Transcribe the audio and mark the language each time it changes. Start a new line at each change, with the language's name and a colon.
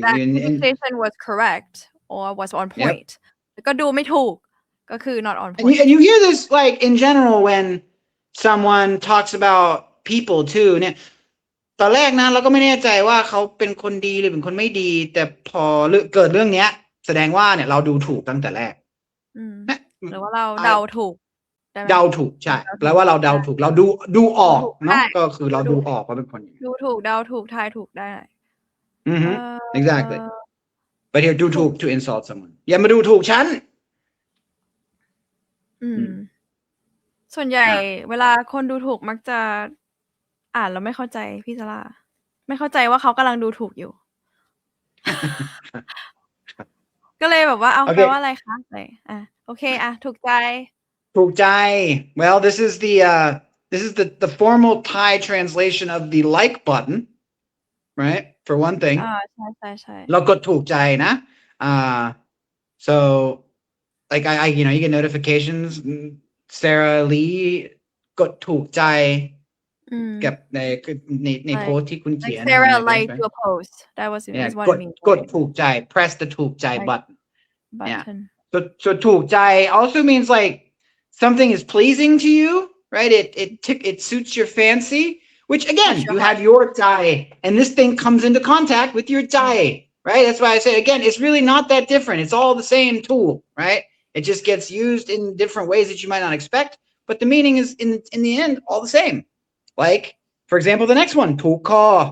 English: that interpretation was correct or was on point.
Thai: แล้วก็ดูไม่ถูกก็คือ
English: not on point. And you hear this like in general when someone talks about people too
Thai: เนี่ยตอนแรกนะเราก็ไม่แน่ใจว่าเขาเป็นคนดีหรือเป็นคนไม่ดีแต่พอเกิดเรื่องเนี้ยแสดงว่าเนี่ยเราดูถูกตั้งแต่แรก หรือว่าเราเดาถูก เดาถูกใช่แปลว่าเราเดาถูกเราดูออกเนาะก็คือเราดูออกว่าเป็นคน ดูถูกเดาถูกทายถูกได้
English: exactly but here ดูถูก to insult someone
Thai: อย่ามาดูถูกฉัน ส่วนใหญ่เวลาคนดูถูกมักจะอ่านแล้วไม่เข้าใจพี่ซาร่าไม่เข้าใจว่าเขากำลังดูถูกอยู่ ก็เลยแบบว่าเอาแปลว่าอะไรคะอะไรโอเคถูกใจ
English: well this is the formal Thai translation of the like button right for one thing
Thai: ใช่ เรากดถูกใจนะ
English: so like I you know you get notifications Sarah Lee
Thai: กดถูกใจกับในโพสที่คุณเขียน
English: like Sarah liked your post that was what it means กดถูกใจ press the ถูกใจ button yeah so ถูกใจ also means like something is pleasing to you right it suits your fancy which again you have your dâai and this thing comes into contact with your dâai right that's why I say again it's really not that different it's all the same tool right it just gets used in different ways that you might not expect but the meaning is in the end all the same like for example the next one ถูกคอ